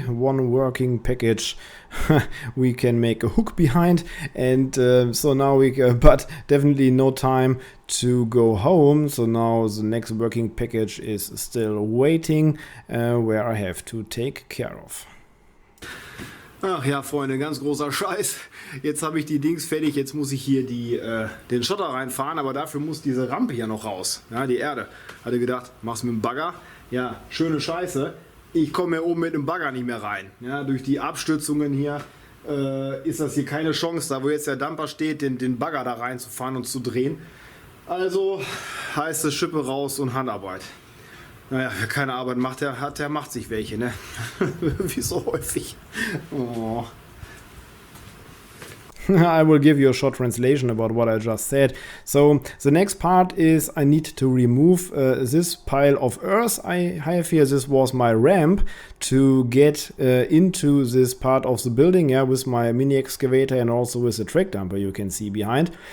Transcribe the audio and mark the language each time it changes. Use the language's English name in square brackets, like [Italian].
[English] One working package. We can make a hook behind, and so now but definitely no time to go home. So now the next working package is still waiting, where I have to take care of. [German] Ach ja, Freunde, ganz großer Scheiß. Jetzt habe ich die Dings fertig, jetzt muss ich hier den Schotter reinfahren, aber dafür muss diese Rampe hier noch raus. Ja, die Erde. Hatte gedacht, mach's mit dem Bagger. Ja, schöne Scheiße. Ich komme hier oben mit dem Bagger nicht mehr rein. Ja, durch die Abstützungen hier ist das hier keine Chance, da wo jetzt der Dumper steht, den Bagger da reinzufahren und zu drehen. Also heißt es Schippe raus und Handarbeit. Naja, wer keine Arbeit macht, der macht sich welche, ne? Wie so häufig. Oh. [English] I will give you a short translation about what I just said. So the next part is I need to remove this pile of earth I have here. This was my ramp to get into this part of the building, yeah, with my mini excavator and also with the track dumper you can see behind.